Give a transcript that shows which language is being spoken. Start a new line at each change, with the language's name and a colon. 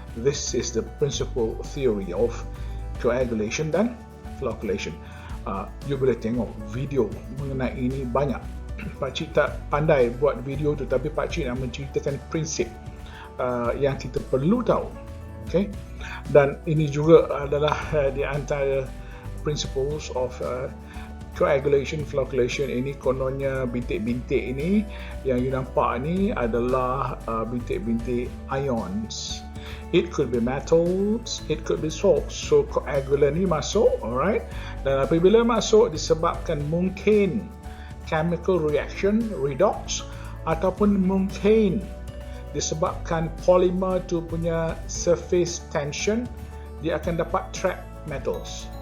English: This is the principal theory of coagulation dan flocculation.
Malay: You boleh tengok video mengenai ini banyak. Pakcik tak pandai buat video tu, tapi pakcik nak menceritakan prinsip yang kita perlu tahu. Okay? Dan ini juga adalah di antara principles of coagulation-flocculation. Ini kononnya bintik-bintik ini yang you nampak ni adalah bintik-bintik ions.
English: It could be metals, it could be salts.
Malay: So coagulant ni masuk, alright. Dan apabila masuk disebabkan mungkin chemical reaction, redox, ataupun mungkin disebabkan polymer tu punya surface tension, dia akan dapat trap metals.